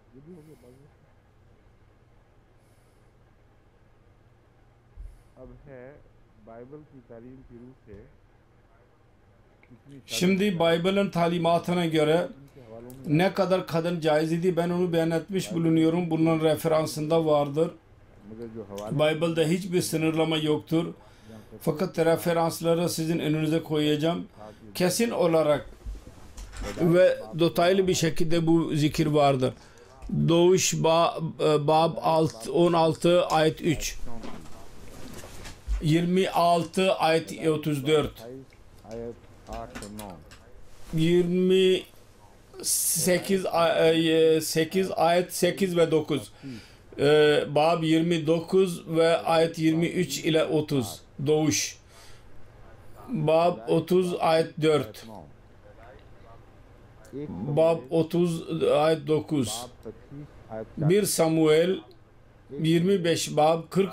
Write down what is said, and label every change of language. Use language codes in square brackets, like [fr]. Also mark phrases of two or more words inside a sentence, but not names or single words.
[ur] اب ہے بائبل کی تعلیم کی رو سے [tr] Şimdi Bible'ın talimatına göre ne kadar kadın caiz idi ben onu beyan etmiş bulunuyorum. Bunun referansında vardır. [ur] مگر جو حوالے [tr] Bible'da hiçbir sınırlama yoktur. Fakat referansları sizin önünüze koyacağım. Kesin olarak ve detaylı bir şekilde bu zikir vardır. Doğuş Bab 16 ayet 3, 26 ayet 34, [ur] 28 آیت 8 اور 9 [tr] 28 8 ayet 8 ve 9, Bab 29 ve ayet 23 ile 30 Doğuş, Bab 30 ayet 4, Bab 30 ayet 9, 1 Samuel 25 Bab 40